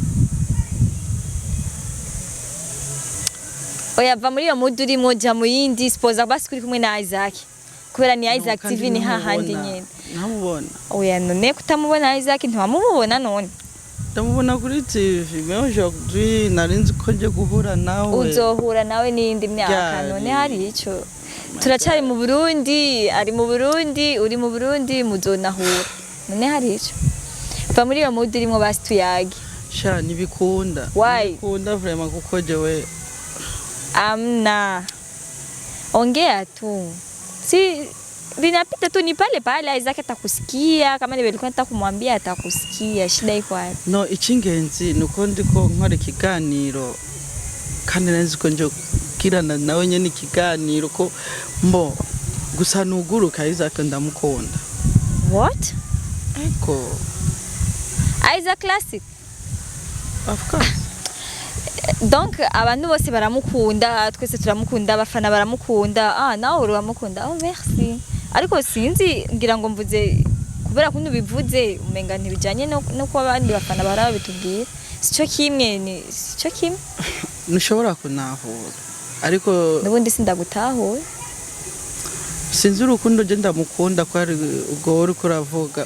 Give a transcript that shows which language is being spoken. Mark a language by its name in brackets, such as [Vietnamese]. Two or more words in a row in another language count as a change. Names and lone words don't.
[Rundi] Oya va muri yo mood urimo ja mu yindi, spoza basi kuri kumwe na Isaac. Kubera ni Isaac TV ni hahandi nyene. Namubona. Oya none kutamubona Isaac ntiwamubona none? Ndamubona kuri TV, [French] mais aujourd'hui [Rundi] narinzi ko nje guhura nawe. Uzohura nawe n'indi myaka, none hari ico. Turacari mu Burundi, ari mu Burundi, uri mu Burundi, muzonahura. None hari ico. Va muri yo mood urimo basi tuyage. Sha nibikunda. Why? Nibikunda vraiment kuko jewe [Swahili] amna ongea tu, si linapita tu, ni pale pale. Isaac atakusikia, kama nilikuwa nataka kumwambia atakusikia. Shida iko wapi? [Rundi] No, icy'ingenzi nuko ndiko nkora ikiganiro kandi nzi ko nje kirana nawe nyene ikiganiro ko mbo gusa nuguruka Isaac ndamukunda. What? Eko. Isaac Classic. [English] Of course. [Rundi] Donc abantu bose baramukunda, twese turamukunda, abafana baramukunda. Nawe uramukunda. Merci. Ariko sinzi ngira ngo mvuze kubera ko nubivuze umenga ntibijanye no kwa abandi bafana baraba bitubwira. Sico kimwe ni sico kimwe. Nushobora kunahura. Ariko nubundi sindagutahuye. Sinzi urukundo je ndamukunda ko ari ubwo uri kuravuga.